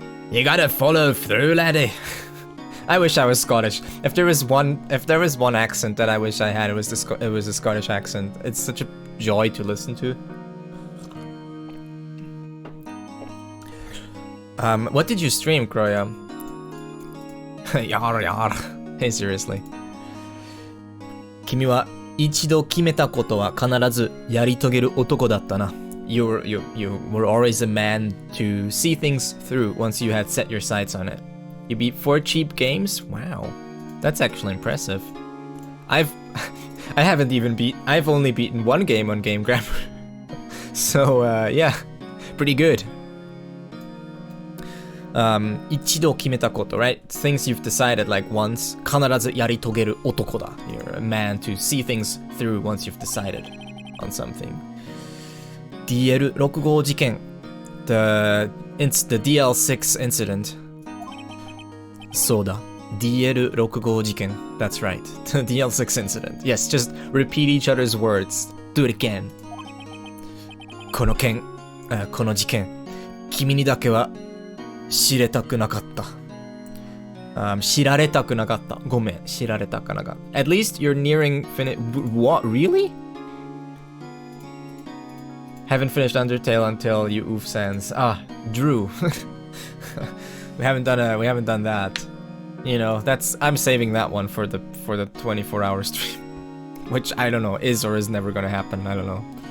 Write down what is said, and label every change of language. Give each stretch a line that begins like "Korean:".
English: You gotta follow through, laddie. I wish I was Scottish. If there was one accent that I wish I had, it was a Scottish accent. It's such a joy to listen to. What did you stream, Kroya? Yar yar. Hey, seriously.
Japanese: 君は一度決めたことは必ずやり遂げる男だったな。
English: You were always a man to see things through once you had set your sights on it. You beat 4 cheap games? Wow. That's actually impressive. I've only beaten 1 game on Game Grammar. So, yeah. Pretty good.
Japanese: 一度決めたこと,
English: right? Things you've decided like once.
Japanese: 必ずやり遂げる男だ.
English: You're a man to see things through once you've decided on something.
Japanese: DL65 事件.
English: The DL6 incident.
Japanese: そうだ. DL65 事件.
English: That's right. DL6 incident. Yes, just repeat each other's words. Do it again.
Japanese: この件、この事件、君にだけは知れたくなかった。知られたくなかった。ごめん、知られたくなかった。
English: At least you're nearing What? Really? Haven't finished Undertale until you oof sans. Ah, Drew. we haven't done that. You know, I'm saving that one for the 24-hour stream. Which I don't know, is or is never gonna happen. I don't know.